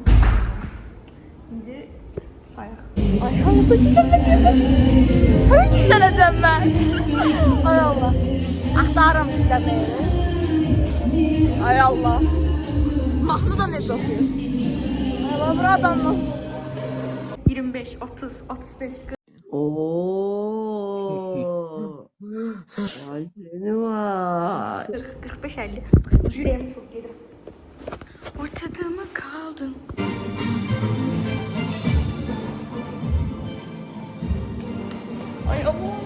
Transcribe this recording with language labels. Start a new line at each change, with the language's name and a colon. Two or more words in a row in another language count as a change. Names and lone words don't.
Azerbaijani: İndi sayaq. Ay hansı gizlənməyəm. Hansı gizlənəcəm mən? Ay Allah. Axtarıram gizlənməyi. Ay Allah. Mahnı da necə oxuyur? Ay Allah, bura adamla. 25, 30, 35, 40. Vay seni var.
Turkish: 40, 45, 50. Yüreğimi sok gelir. Ortada mı kaldın? Ay Allah.